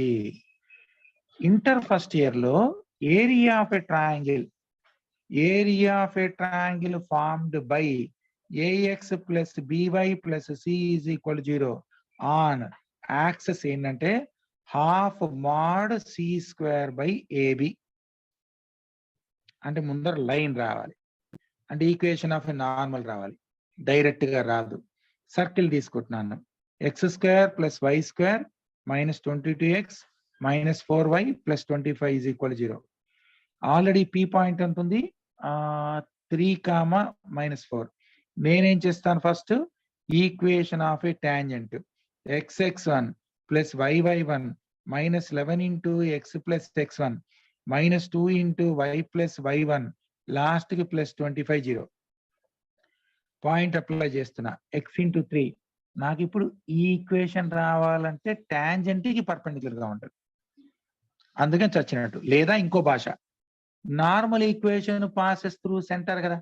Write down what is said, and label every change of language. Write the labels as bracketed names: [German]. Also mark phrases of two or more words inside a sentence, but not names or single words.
[English] inter first year లో area of a triangle formed by ax plus by plus c is equal 0 on axes ఏంటంటే ½ mod c² by ab. [Telugu] అంటే ముందర లైన్ రావాలి, అంటే [English] equation of normal [Telugu] రావాలి, డైరెక్ట్ గా రాదు. సర్కిల్ తీసుకుంటున్నాను. [English] x² + y² -22x -4y + 25 is equal 0. [Telugu] ఆల్రెడీ పి పాయింట్ ఎంత ఉంది? 3, -4. నేనేం చేస్తాను? ఫస్ట్ [English] equation of a tangent [Telugu] xx1 + yy1 -11 × x + x1 -2 × y + y1 లాస్ట్ కి +25 0. [English] point apply [Telugu] చేస్తున్నా. x × 3. నాకు ఇప్పుడు ఈ ఈక్వేషన్ రావాలంటే టాంజెంట్ కి పర్పెండిక్యులర్ గా ఉంటుంది. అందుకని చచ్చినట్టు. లేదా ఇంకో భాష, [English] normal equation passes through center [Telugu] కదా.